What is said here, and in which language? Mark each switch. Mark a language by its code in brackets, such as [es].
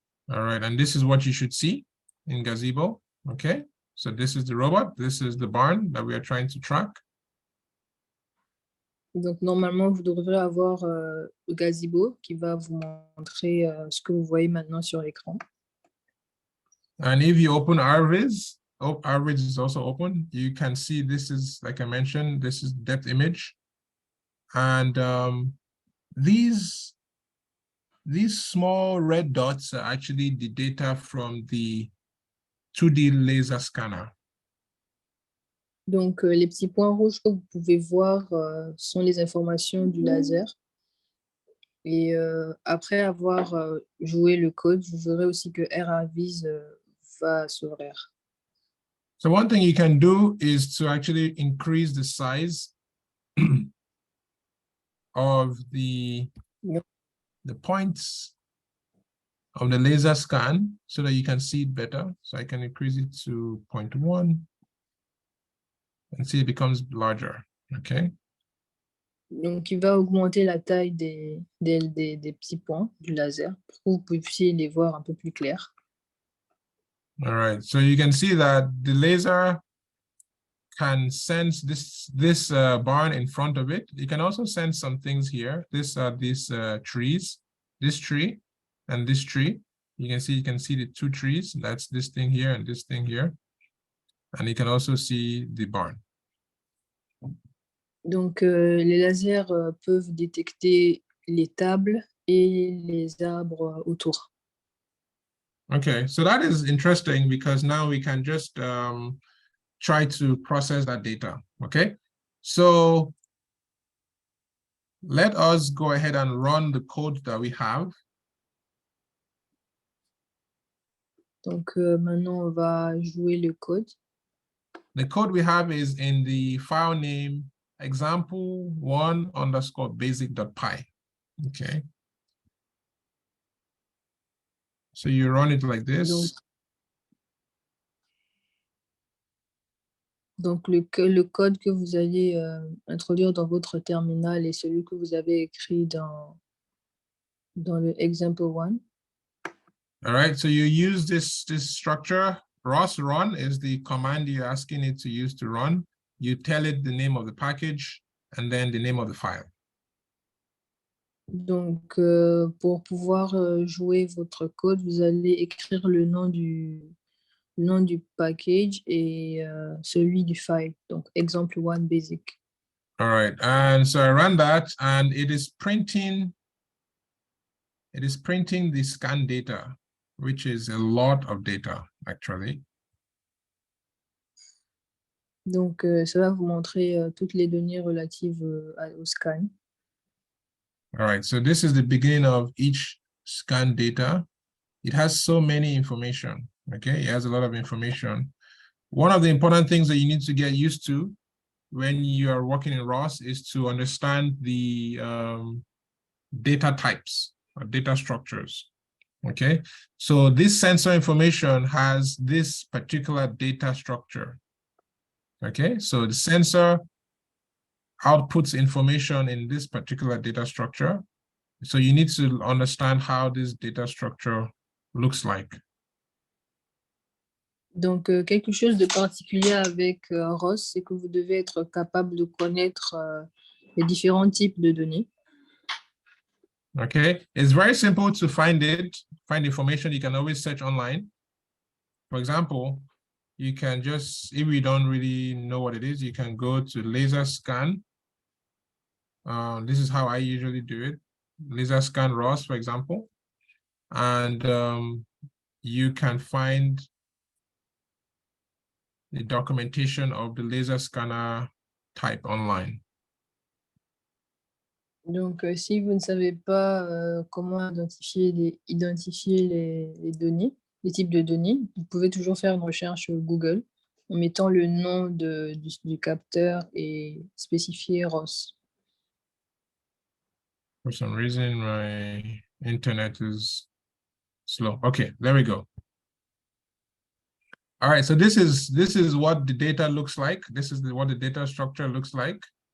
[en] All right, and this is what you should see in Gazebo. Okay, so this is the robot, this is the barn that we are trying to track. [fr] Donc, normalement, vous devrez avoir le Gazebo qui va vous montrer ce que vous voyez maintenant sur l'écran. [en] And if you open RViz, RViz is also open, you can see this is, like I mentioned, this is depth image. And these small red dots are actually the data from the 2D laser scanner. [fr] Donc, les petits points rouges que vous pouvez voir sont les informations du laser. Et après avoir joué le code, vous verrez aussi que RViz va s'ouvrir. [en] So one thing you can do is to actually increase the size of the points of the laser scan so that you can see it better. So I can increase it to 0.1 and see it becomes larger, okay? [fr] Donc, il va augmenter la taille des petits points du laser pour que vous puissiez les voir un peu plus clairs. [en] All right, so you can see that the laser can sense this barn in front of it. You can also sense some things here. These trees, this tree and this tree. You can see the two trees. That's this thing here and this thing here. And you can also see the barn. [fr] Donc, les lasers peuvent détecter les tables et les arbres autour. [en] Okay, so that is interesting because now we can just try to process that data, okay? So let us go ahead and run the code that we have. [fr] Donc, maintenant, on va jouer le code. [en] The code we have is in the file name example1_basic.py, okay? So you run it like this. [fr] Donc le code que vous allez introduire dans votre terminal est celui que vous avez écrit dans le example 1. [en] All right, so you use this structure. ROS run is the command you're asking it to use to run. You tell it the name of the package and then the name of the file. [fr] Donc pour pouvoir jouer votre code, vous allez écrire le nom du package et celui du file, donc example 1 basic. [en] All right, and so I ran that and it is printing the scan data, which is a lot of data actually. [fr] Donc ça va vous montrer toutes les données relatives au scan. [en] All right, so this is the beginning of each scan data. It has so many information, okay? It has a lot of information. One of the important things that you need to get used to when you are working in ROS is to understand the data types or data structures, okay? So this sensor information has this particular data structure, okay? So the sensor outputs information in this particular data structure. So you need to understand how this data structure looks like. [fr] Donc, quelque chose de particulier avec ROS, c'est que vous devez être capable de connaître les différents types de données. [en] Okay, it's very simple to find information. You can always search online. For example, you can just, if you don't really know what it is, you can go to laser scan. This is how I usually do it. Laser scan ROS, for example. And you can find the documentation of the laser scanner type online. [fr] Donc, si vous ne savez pas comment identifier les données, les types de données, vous pouvez toujours faire une recherche Google en mettant le nom du capteur et spécifier ROS. [en] For some reason, my internet is slow. Okay, there we go. All right, so this is what the data looks like. This is what the data structure looks like.